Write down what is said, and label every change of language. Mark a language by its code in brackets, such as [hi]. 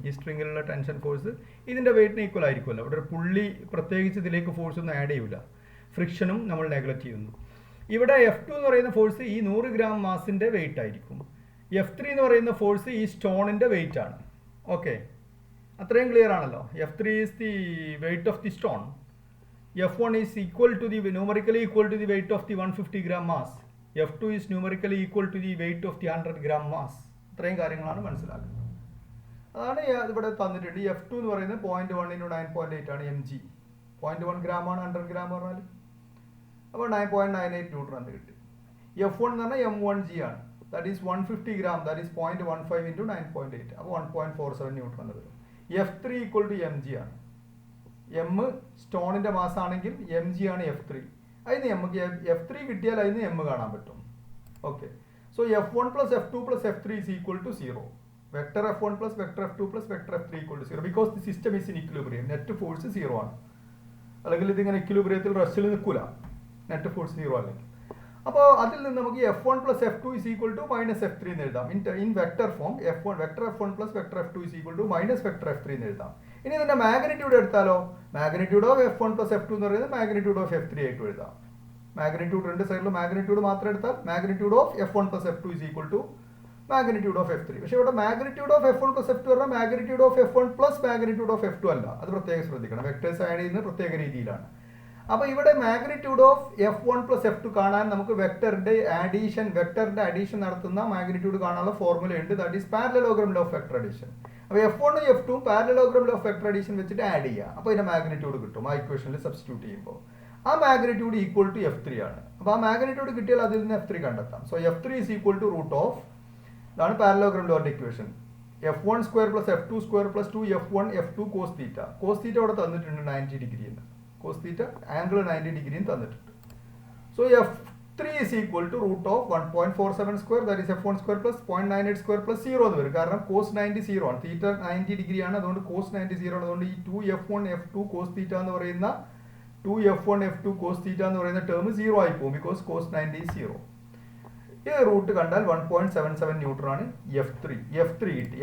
[ml] ഈ സ്ട്രിങ്ങിലുള്ള tension force ഇതിൻ്റെ വെയിറ്റിന് equal ആയിരിക്കുമല്ലോ. ഇവിടെ ഒരു പുള്ളി പ്രത്യേകിച്ച് ഇതിലേക്ക് ഫോഴ്സ് ഒന്നും ആഡ് ചെയ്യില്ല, ഫ്രിക്ഷനും നമ്മൾ നെഗ്ലക്റ്റ് ചെയ്യുന്നു. ഇവിടെ F2 എന്ന് പറയുന്ന ഫോഴ്സ് ഈ 100 ഗ്രാം മാസിൻ്റെ വെയിറ്റ് ആയിരിക്കും. F3 എന്ന് പറയുന്ന ഫോഴ്സ് ഈ സ്റ്റോണിൻ്റെ വെയിറ്റ് ആണ്. ഓക്കെ, അത്രയും ക്ലിയർ ആണല്ലോ. [en] F3 is the weight of the stone. F1 is equal to the numerically equal to the weight of the 150 gram mass. F2 is numerically equal to the weight of the 100 gram mass. [ml] ഇത്രയും കാര്യങ്ങളാണ് മനസ്സിലാക്കുന്നത്. അതാണ് ഇവിടെ തന്നിട്ടുണ്ട്. F2 എന്ന് പറയുന്നത് 0.1 × 9.8 ആണ് mg. 0.1 gram ആണ് 100 ഗ്രാം പറഞ്ഞാൽ. അപ്പോൾ 9.98 ന്യൂട്ടൺ എന്ന് കിട്ടി. F1 എന്ന് പറഞ്ഞാൽ m1g ആണ്. [en] That is 150 gram, that is 0.15 × 9.8. [ml] അപ്പോൾ 1.47 ന്യൂട്ടൺ എന്ന് വരും. F3 ഈക്വൽ ടു mg ആണ്. m സ്റ്റോണിൻ്റെ മാസ് ആണെങ്കിൽ mg ആണ് F3. അതിന് നമുക്ക് F3 കിട്ടിയാൽ അതിന് m കാണാൻ പറ്റും. [en] Okay, so F1 + F2 + F3 is equal to 0. Vector F1 + vector F2 + vector F3 equal to 0 because the system is in equilibrium. [ml] Net force 0 ആണ്. അല്ലെങ്കിൽ ഇതിങ്ങനെ ഇക്വിലിബ്രിയത്തിൽ റെസ്റ്റിൽ നിൽക്കില്ല, നെറ്റ് ഫോഴ്സ് 0 അല്ലെങ്കിൽ. അപ്പോൾ അതിൽ നിന്ന് നമുക്ക് [en] F1 + F2 is equal to -F3 [ml] എന്ന് എഴുതാം. [en] In vector form vector F1 + vector F2 is equal to -vector F3 എന്ന് എഴുതാം. [ml] ഇനി ഇതിന്റെ മാഗ്നിറ്റ്യൂഡ് എടുത്താലോ, മാഗ്നിറ്റ്യൂഡ് ഓഫ് F1 + F2 എന്ന് പറയുന്നത് മാഗ്നിറ്റ്യൂഡ് ഓഫ് F3 ആയിട്ട് എഴുതാം. മാഗ്നിറ്റ്യൂഡ് രണ്ട് സൈഡിൽ മാഗ്നിറ്റ്യൂഡ് മാത്രം എടുത്താൽ magnitude of F1 + F2 is equal to magnitude of F3. പക്ഷേ ഇവിടെ മാഗ്നിറ്റ്യൂഡ് ഓഫ് F1 + F2 പറഞ്ഞാൽ magnitude of F1 + magnitude of F2 അല്ല. അത് പ്രത്യേകം ശ്രദ്ധിക്കണം, വെക്ടേഴ്സ് ആഡ് ചെയ്യുന്നത് പ്രത്യേക രീതിയിലാണ്. അപ്പോൾ ഇവിടെ മാഗ്നിറ്റ്യൂഡ് ഓഫ് F1 + F2 കാണാൻ നമുക്ക് വെക്ടറിന്റെ അഡീഷൻ നടത്തുന്ന മാഗ്നിറ്റ്യൂഡ് കാണാനുള്ള ഫോർമുല ഉണ്ട്. [en] That is parallelogram law of vector addition. [ml] അപ്പോൾ F1 ഉം F2 parallelogram law of vector addition വെച്ചിട്ട് ആഡ് ചെയ്യുക. അപ്പോൾ ഇതിന്റെ മാഗ്നിറ്റ്യൂഡ് കിട്ടും. ആ ഇക്വേഷനിൽ സബ്സ്റ്റിറ്റ്യൂട്ട് ചെയ്യുമ്പോൾ ആ മാഗ്നിറ്റ്യൂഡ് ഈക്വൽ ടു F3 ആണ്. അപ്പോൾ ആ മാഗ്നിറ്റ്യൂഡ് കിട്ടിയാൽ അതിൽ നിന്ന് F3 കണ്ടെത്താം. [en] so F3 is equal to root of, [ml] ഇതാണ് parallelogram ലോയുടെ equation, F1² + F2² + 2F1 F2 cos θ. cos θ ഇവിടെ തന്നിട്ടുണ്ട് 90 ഡിഗ്രി എന്ന്. cos θ ആംഗിൾ 90 ഡിഗ്രിയും തന്നിട്ടുണ്ട്. [en] So F3 is equal to root of 1.47², that is F1² + 0.98² + 0 എന്ന് വരും. [ml] കാരണം cos 90 0 ആണ്, θ 90 ഡിഗ്രിയാണ്, അതുകൊണ്ട് cos 90 0 ആണ്. അതുകൊണ്ട് ഈ 2F1 F2 cos θ എന്ന് പറയുന്ന 2F1 F2 cos θ എന്ന് പറയുന്ന ടേം 0 ആയി പോകും, [en] Because cos 90 is 0. [ml] ഈ റൂട്ട് കണ്ടാൽ 1.77 ന്യൂട്ടൺ ആണ് F3 കിട്ടി.